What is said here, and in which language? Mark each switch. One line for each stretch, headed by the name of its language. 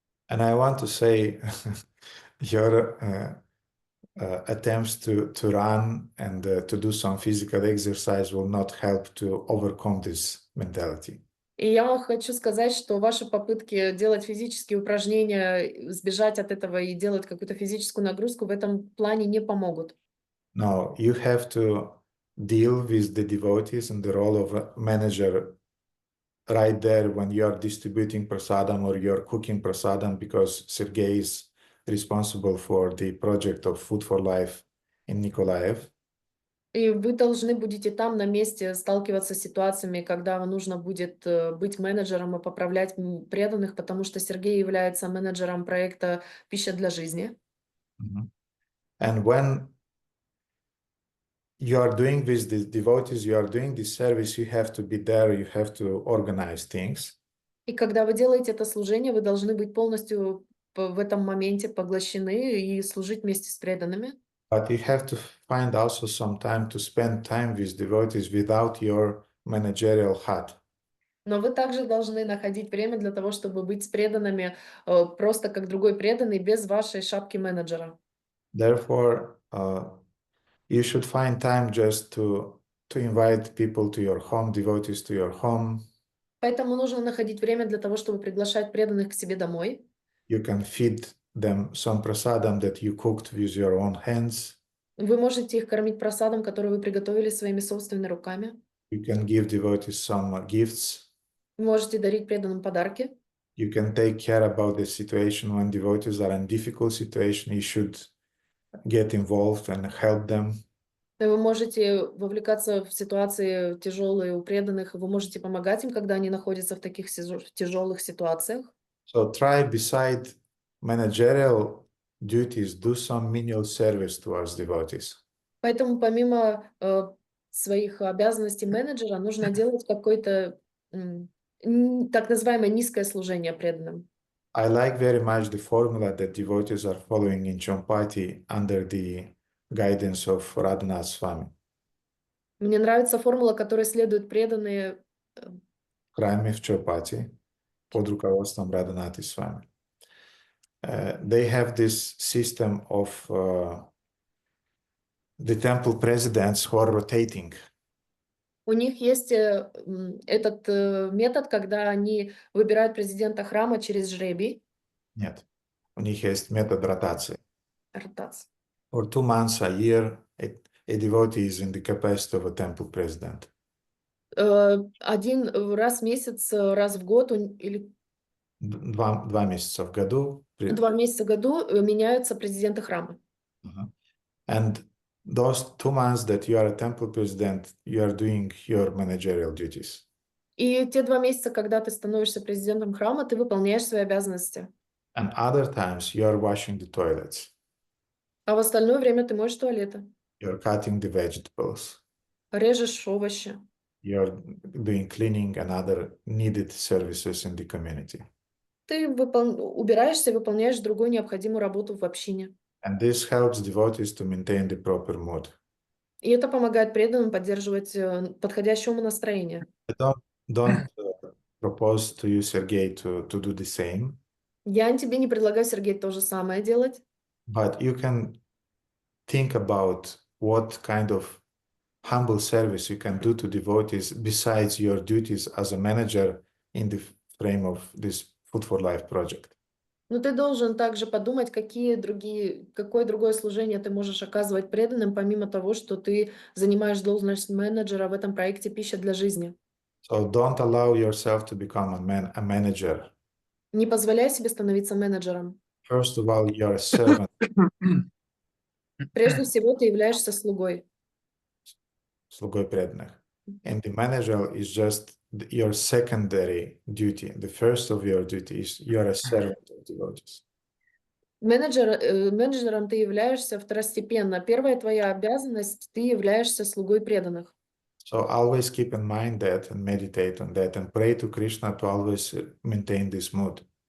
English: And I want to say, your attempts to run and to do some physical exercise will not help to overcome this mentality.
Russian: И я хочу сказать, что ваши попытки делать физические упражнения, сбежать от этого и делать какую-то физическую нагрузку в этом плане не помогут.
English: No, you have to deal with the devotees in the role of a manager right there when you're distributing prasadam or you're cooking prasadam, because Sergei is responsible for the project of Food for Life in Nikolaev.
Russian: И вы должны будете там на месте сталкиваться с ситуациями, когда вам нужно будет быть менеджером и поправлять преданных, потому что Сергей является менеджером проекта «Пища для жизни».
English: And when you are doing with the devotees, you are doing this service, you have to be there, you have to organize things.
Russian: И когда вы делаете это служение, вы должны быть полностью в этом моменте поглощены и служить вместе с преданными.
English: But you have to find also some time to spend time with devotees without your managerial hat.
Russian: Но вы также должны находить время для того, чтобы быть с преданными просто как другой преданный, без вашей шапки менеджера.
English: Therefore, you should find time just to invite people to your home, devotees to your home.
Russian: Поэтому нужно находить время для того, чтобы приглашать преданных к себе домой.
English: You can feed them some prasadam that you cooked with your own hands.
Russian: Вы можете их кормить просадом, который вы приготовили своими собственными руками.
English: You can give devotees some gifts.
Russian: Вы можете дарить преданным подарки.
English: You can take care about the situation when devotees are in difficult situation. You should get involved and help them.
Russian: Вы можете вовлекаться в ситуации тяжелые у преданных, вы можете помогать им, когда они находятся в таких тяжелых ситуациях.
English: So try, beside managerial duties, do some menial service towards devotees.
Russian: Поэтому помимо своих обязанностей менеджера нужно делать какое-то так называемое низкое служение преданным.
English: I like very much the formula that devotees are following in Champati under the guidance of Radhanath Swami.
Russian: Мне нравится формула, которой следуют преданные В храме в Champati под руководством Радханатха Swami.
English: They have this system of the temple presidents who are rotating.
Russian: У них есть этот метод, когда они выбирают президента храма через жребий. Нет, у них есть метод ротации. Ротация.
English: For 2 months a year, a devotee is in the capacity of a temple president.
Russian: Один раз в месяц, раз в год или 2 месяца в году. 2 месяца в году меняются президенты храма.
English: And those 2 months that you are a temple president, you are doing your managerial duties.
Russian: И те 2 месяца, когда ты становишься президентом храма, ты выполняешь свои обязанности.
English: And other times you are washing the toilets.
Russian: А в остальное время ты моешь туалеты.
English: You are cutting the vegetables.
Russian: Режешь овощи.
English: You are doing cleaning and other needed services in the community.
Russian: Ты убираешься и выполняешь другую необходимую работу в общине.
English: And this helps devotees to maintain the proper mood.
Russian: И это помогает преданным поддерживать подходящее настроение.
English: I don't propose to you, Sergei, to do the same.
Russian: Я тебе не предлагаю, Сергей, то же самое делать.
English: But you can think about what kind of humble service you can do to devotees besides your duties as a manager in the frame of this Food for Life project.
Russian: Но ты должен также подумать, какое другое служение ты можешь оказывать преданным, помимо того, что ты занимаешь должность менеджера в этом проекте «Пища для жизни».
English: So don't allow yourself to become a manager.
Russian: Не позволяй себе становиться менеджером.
English: First of all, you're a servant.
Russian: Прежде всего, ты являешься слугой. Слугой преданных.
English: And the manager is just your secondary duty. The first of your duty is you are a servant of devotees.
Russian: Менеджером ты являешься второстепенно. Первая твоя обязанность — ты являешься слугой преданных.
English: So always keep in mind that and meditate on that and pray to Krishna to always maintain this mood.